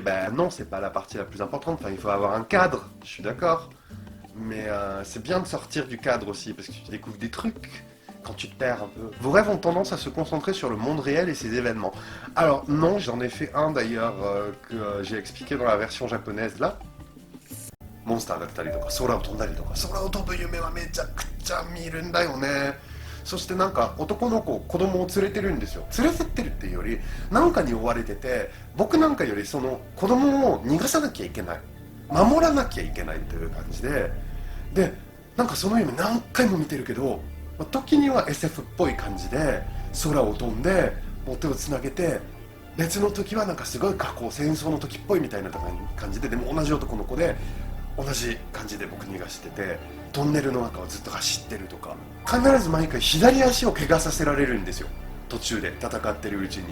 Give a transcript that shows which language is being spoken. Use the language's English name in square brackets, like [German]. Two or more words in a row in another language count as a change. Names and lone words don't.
[French] Ben non, c'est pas la partie la plus importante, enfin il faut avoir un cadre, je suis d'accord. Mais c'est bien de sortir du cadre aussi, parce que tu découvres des trucs quand tu te perds un peu. Vos rêves ont tendance à se concentrer sur le monde réel et ses événements. Alors non, j'en ai fait un d'ailleurs que j'ai expliqué dans la version japonaise là. [Japanese] Monster が来たりとか、空を飛んだりとか、空を飛ぶ夢はめちゃくちゃ見るんだよね。そしてなんか男の子、子供を連れてるんですよ。連れてってるっていうより、なんかに追われてて、僕なんかよりその子供を逃がさなきゃいけない。守らなきゃいけないという感じで、なんかその夢何回も見てるけど、時には SF っぽい感じで空を飛んで手をつなげて、別の時はなんかすごい過去戦争の時っぽいみたいな感じで、でも同じ男の子で同じ感じで僕逃がしてて、トンネルの中をずっと走ってるとか、必ず毎回左足を怪我させられるんですよ、途中で戦ってるうちに。